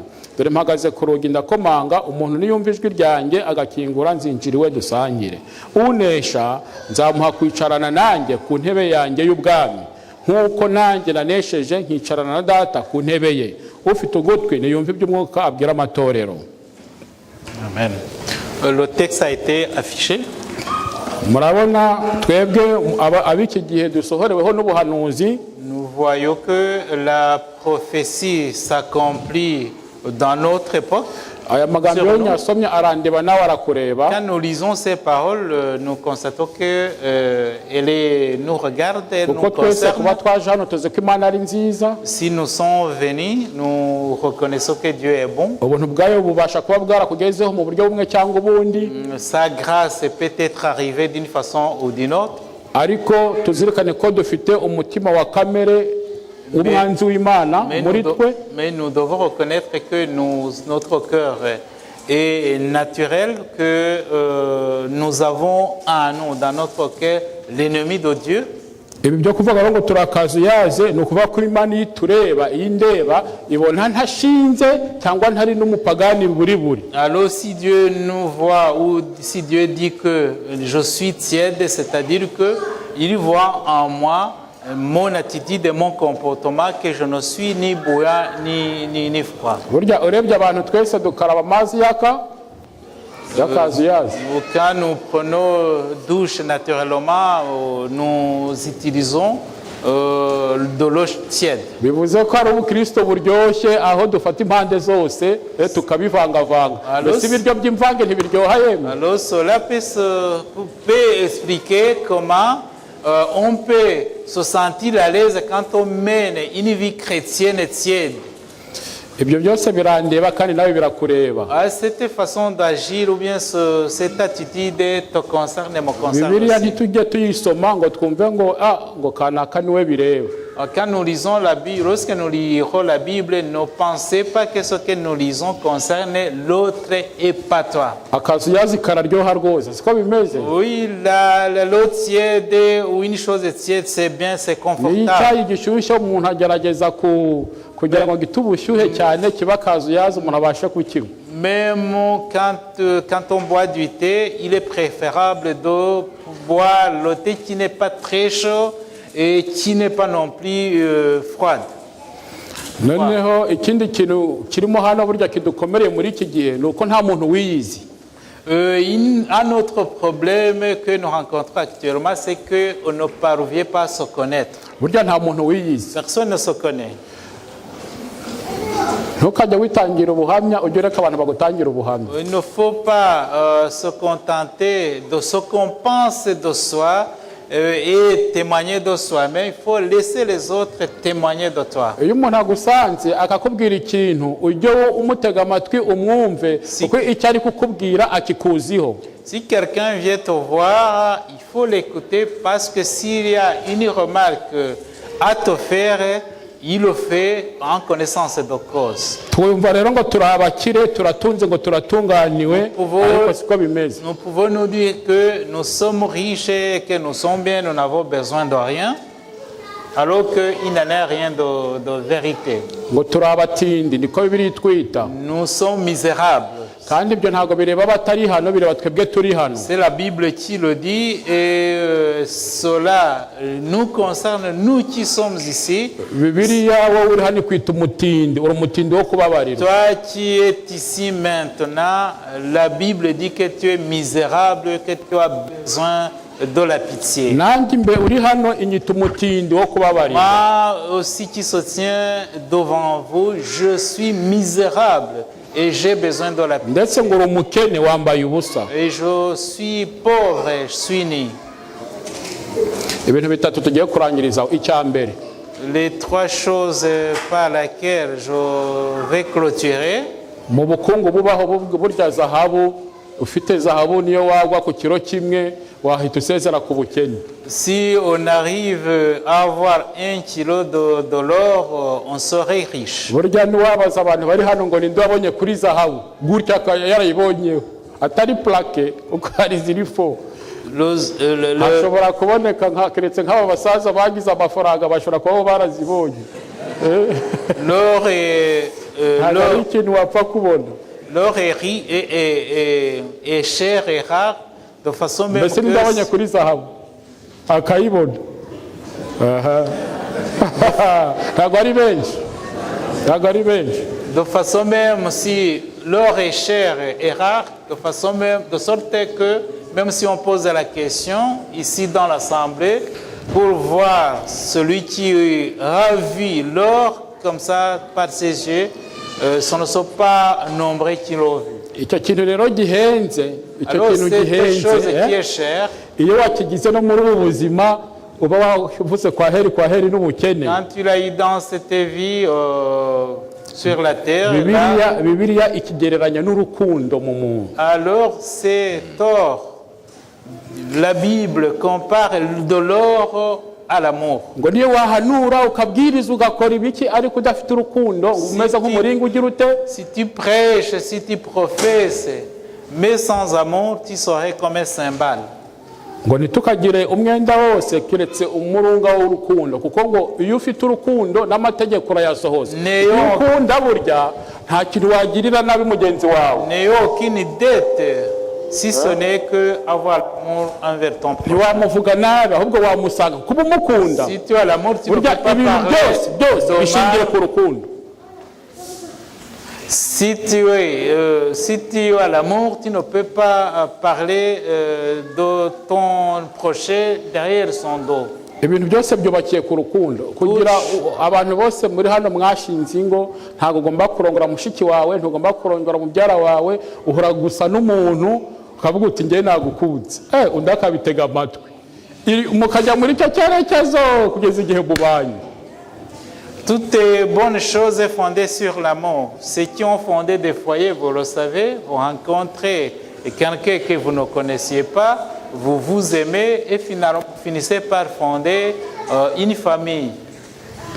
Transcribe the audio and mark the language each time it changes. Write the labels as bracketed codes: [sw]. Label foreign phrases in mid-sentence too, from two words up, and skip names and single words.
[rw] Dore mpagaze ku rugi ndakomanga umuntu niyumva ijwi ryanjye agakingura nzinjiriwe dusangire. Unesha nzamuha kwicarana nanjye ku ntebe yanjye y'ubwami nk'uko nanjye nanesheje nkicarana na data ku ntebe ye. Ufite ugutwi niyumva iby'umwuka abwira amatorero. [fr] Amen. Le texte a été affiché. [rw] Murabona twebwe abiki gihe dusohoreweho n'ubuhanuzi. [fr] Nous voyons que la prophétie s'accomplit dans notre époque. [rw] Aya magambo yo nyasomye arandeba nawe arakureba. [fr] Quand nous lisons ces paroles, nous constatons que nous regarde, nous concerne. Si nous sommes venus, nous reconnaissons que Dieu est bon. Sa grâce peut être arrivée d'une façon ou d'une autre. [rw] ariko tuzirikane ko dufite umutima wa kamere umwanzi w'Imana muri twe. [fr] Mais nous devons reconnaître que notre cœur est naturel, que nous avons en nous, dans notre cœur, l'ennemi de Dieu. [rw] Ibi byo kuvuga ngo turakaza yaze no kuvuga ko Imana yitureba indeba ibona ntashinze cyangwa ntari n'umupagani buri buri. [fr] Alors si Dieu nous voit ou si Dieu dit que je suis tiède, c'est-à-dire que il voit en moi mon attitude et mon comportement que je ne suis ni bouillant ni froid. [rw] Burya urebye abantu twese dukaraba amazi yaka [fr] quand nous prenons douche naturellement, nous utilisons de l'eau tiède. [rw] Bivuze ko ari ubukristo buryoshye aho dufata impande zose tukabivangavanga. Mbese ibiryo by'imvange ntibiryoha yemwe. [fr] Alors cela peut expliquer comment on peut se sentir à l'aise quand on mène une vie chrétienne tiède. [rw] Ibyo byose birandeba kandi nawe birakureba. [fr] Cette façon d'agir ou bien cette attitude te concerne, me concerne. [rw] Bibiliya ntitujye tuyisoma ngo twumve ngo ngo kanaka niwe bireba. [fr] quand nous lisons la Bible, lorsque nous lirons la Bible, ne pensez pas que ce que nous lisons concerne l'autre et pas toi. [rw] akazuyazi kararyoha rwose siko bimeze [fr] Oui, l'eau tiède ou une chose tiède, c'est bien, c'est [rw] niyo [fr] confortable. [rw] icyayi gishyushye umuntu agerageza kugira ngo gite ubushyuhe cyane kiba akazuyazi umuntu abashe kukinywa. [fr] Même quand on boit du thé, il est préférable de boire le thé qui n'est pas très chaud et qui n'est pas non plus froide. [rw] noneho ikindi kintu kirimo hano burya kidukomereye muri iki gihe ni uko nta muntu wiyizi. [fr] Un autre problème que nous rencontrons actuellement, c'est qu'on ne parvient pas à se connaître. [rw] burya nta muntu wiyizi. [fr] Personne ne se connaît. [rw] ntukajya witangira ubuhamya ujye ureka abantu bagutangira ubuhamya. [fr] Il ne faut pas se contenter de ce qu'on pense de soi et témoigner de soi, mais il faut laisser les autres témoigner de toi. [rw] iyo umuntu agusanze akakubwira ikintu ujye umutega amatwi umwumve kuko icyo ari kukubwira akikuziho. [fr] Si quelqu'un vient te voir, il faut l'écouter parce que s'il y a une remarque à te faire, il le fait en connaissance de cause. [rw] twumva rero ngo turi abakire turatunze ngo turatunganiwe ariko siko bimeze. [fr] Nous pouvons nous dire que nous sommes riches et que nous sommes bien, nous n'avons besoin de rien, alors qu'il n'en est rien de vérité. [rw] ngo turi abatindi niko bibiri itwita [fr] Nous sommes misérables. [rw] kandi ibyo ntabwo bireba abatari hano bireba twebwe turi hano. [fr] C'est la Bible qui le dit et cela nous concerne, nous qui sommes ici. [rw] bibiliya wowe uri hano ikwita umutindi uri umutindi wo kubabarira. [fr] Toi qui es ici maintenant, la Bible dit que tu es misérable, que tu as besoin de la pitié. [rw] nanjye imbe uri hano inyita umutindi wo kubabarira. [fr] Moi aussi qui se tiens devant vous, je suis misérable et j'ai besoin de la pitié. [rw] ndetse ngo uri umukene wambaye ubusa. [fr] Et je suis pauvre et je suis ni. [rw] ibintu bitatu tugiye kurangirizaho. icya mbere [fr] Les trois choses par lesquelles je vais clôturer. [rw] mu bukungu bubaho burya zahabu ufite zahabu niyo wagwa ku kiro kimwe wahita usezera ku bukene. [fr] Si on arrive à avoir 1 kilo de l'or, on serait riche. [rw] burya ntiwabaza abantu bari hano ngo ninde wabonye kuri zahabu gutya yarayibonyeho atari plaque uko hari ziri fo. hashobora kuboneka keretse nk'aba basaza bagize amafaranga bashobora kuba barazibonye. [fr] L'or est [rw] ntabwo ari ikintu wapfa kubona. [fr] l'or est cher et rare de façon même [rw] mbese ninde wabonye [fr] que [rw] kuri zahabu akayibona. ntabwo ari benshi ntabwo ari benshi. [fr] de façon même si l'or est cher et rare, de façon même de sorte que même si on pose la question ici dans l'assemblée pour voir celui qui ravit l'or comme ça par ses yeux, ce ne sont pas nombreux qui l'ont vu. [rw] icyo kintu rero gihenze icyo [fr] Alors [rw] kintu [fr] c'est quelque chose [rw] gihenze [fr] qui est cher. [rw] iyo wakigize no muri ubu buzima uba wavuze kwa heri n'ubukene. [fr] Quand tu l'as eu dans cette vie sur la terre, là, [rw] bibiliya ikigereranya n'urukundo mu muntu. [fr] alors c'est tort. La Bible compare de l'or à l'amour. [rw] ngo niyo wahanura ukabwiriza ugakora ibiki ariko udafite urukundo umeze nk'umuringa ugira ute. [fr] Si tu prêches, si tu professes, mais sans amour, tu serais comme un cymbale. [rw] ngo ntitukagire umwenda wose keretse umurunga w'urukundo kuko ngo iyo ufite urukundo n'amategeko urayasohoza. iyo ukunda burya nta kintu wagirira nabi mugenzi wawe. [fr] N'ayez aucune dette si ce n'est que avoir l'amour envers ton prochain. [rw] ntiwamuvuga nabi ahubwo wamusanga kuba umukunda. [fr] Si tu as l'amour, tu ne peux [rw] burya [fr] pas [rw] ibintu byose [fr] parler de [rw] bishingiye [fr] mal. [rw] ku rukundo. [fr] Si tu as l'amour, tu ne peux pas parler de ton prochain derrière son dos. [rw] ibintu byose byubakiye ku rukundo kugira abantu bose muri hano mwashinze ingo ntabwo ugomba kurongora mushiki wawe ntugomba kurongora mubyara wawe uhora gusa n'umuntu ukavuga uti njye nagukunze undi akabitega amatwi mukajya muri icyo cyerekezo kugeza igihe mubanye. [fr] Toutes les bonnes choses fondées sur l'amour. Ceux qui ont fondé des foyers, vous le savez, vous rencontrez quelqu'un que vous ne connaissiez pas, vous vous aimez et finalement vous finissez par fonder une famille.